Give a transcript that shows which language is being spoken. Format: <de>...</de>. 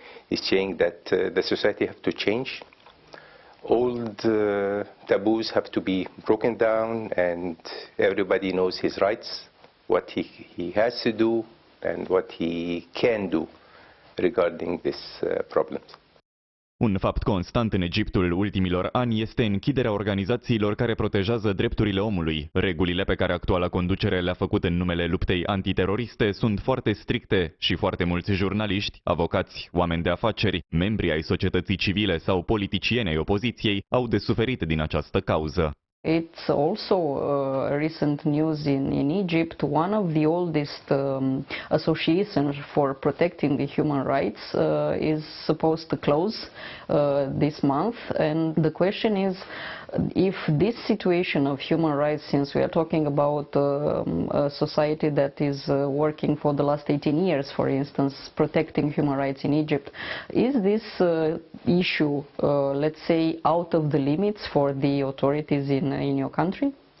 <en>He's saying that the society have to change. Old taboos have to be broken down, and everybody knows his rights, what he has to do, and what he can do regarding these problems.</en> <ro>Un fapt constant în Egiptul ultimilor ani este închiderea organizațiilor care protejează drepturile omului. Regulile pe care actuala conducere le-a făcut în numele luptei antiteroriste sunt foarte stricte și foarte mulți jurnaliști, avocați, oameni de afaceri, membri ai societății civile sau politicieni ai opoziției au de suferit din această cauză.</ro> <en>It's also recent news in Egypt. One of the oldest associations for protecting the human rights is supposed to close this month, and the question is if this situation of human rights, since we are talking about a society that is working for the last 18 years, for instance, protecting human rights in Egypt, is this issue, let's say, out of the limits for the authorities in your country?</en>